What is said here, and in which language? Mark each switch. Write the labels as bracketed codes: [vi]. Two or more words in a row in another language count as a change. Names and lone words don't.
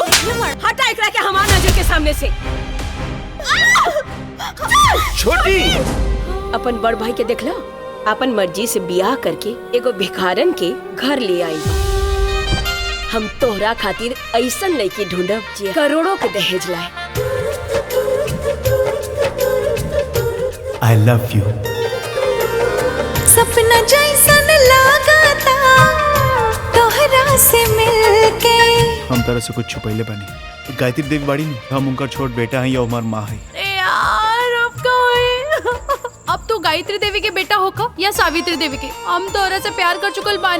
[bho] हटा एकरा के हमार नजर के सामने से। छोटी अपन बड़ भाई के देखला, अपन मर्जी से बियाह करके एगो भिखारन के घर ले आई। हम तोहरा खातिर ऐसन लड़की ढूंढब जे करोड़ों के दहेज लाए। [en] I love you। [bho] सपना जैसन लागता तोहरा से मिलके। हम तरह से कुछ छुपैले बनी। गायत्री देवी बाड़ी में हम उनका छोट बेटा है या उमर माँ है। अब तू गायत्री देवी के बेटा होका या सावित्री देवी के, हम तोरा से प्यार कर चुकल बानी।